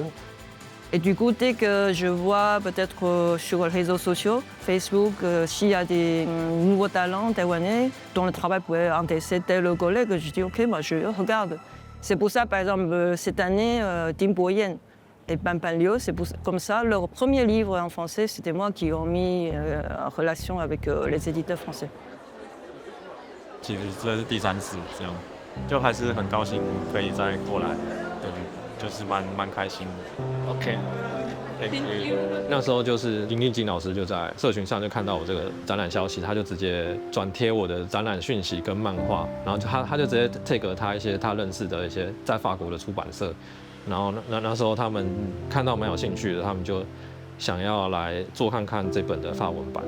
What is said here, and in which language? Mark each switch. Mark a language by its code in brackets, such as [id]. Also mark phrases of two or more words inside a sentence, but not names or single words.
[fr] Et du coup, dès que je vois peut-être sur les réseaux sociaux, Facebook, s'il y a des nouveaux talents taïwanais dont le travail pourrait intéresser tel collègue, je dis ok, je regarde. C'est pour ça, par exemple, cette année, Tung et Bande, c'est comme ça. Leur premier livre en français, c'était moi qui ai mis en relation avec les éditeurs français. [zh] 其实这是第3次这样，就还是很高兴可以再过来，对，就是蛮开心的。OK， 那时候就是林金老师就在社群上就看到我这个展览消息，他就直接转贴我的展览讯息跟漫画，然后他就直接 take 他一些他认识的一些在法国的出版社，然后那时候他们看到蛮有兴趣的，他们就想要来做看看这本的法文版。